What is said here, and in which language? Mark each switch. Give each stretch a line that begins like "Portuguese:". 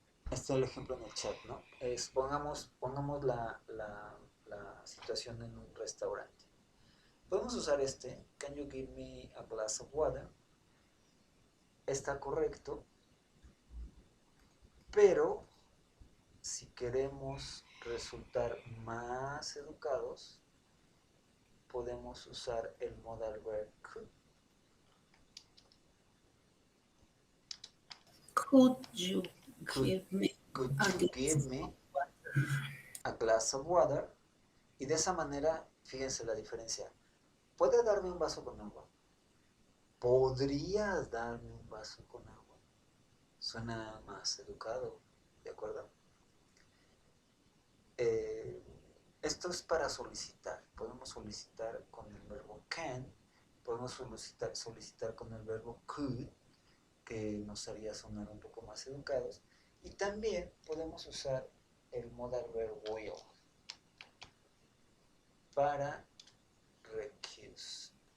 Spanish: Este es el ejemplo en el chat, ¿no? Pongamos la situación en un restaurante. Podemos usar
English: can you give me a glass of water?
Spanish: Está correcto, pero si queremos resultar más educados, podemos usar el modal verb could.
English: Could you give me Could you give me a glass of water?
Spanish: Y de esa manera, fíjense la diferencia. ¿Puede darme un vaso con agua? ¿Podrías darme un vaso con agua? Suena más educado, ¿de acuerdo? Esto es para solicitar. Podemos solicitar con el verbo can, podemos solicitar con el verbo could, que nos haría sonar un poco más educados, y también podemos usar el modal verb will para recuse.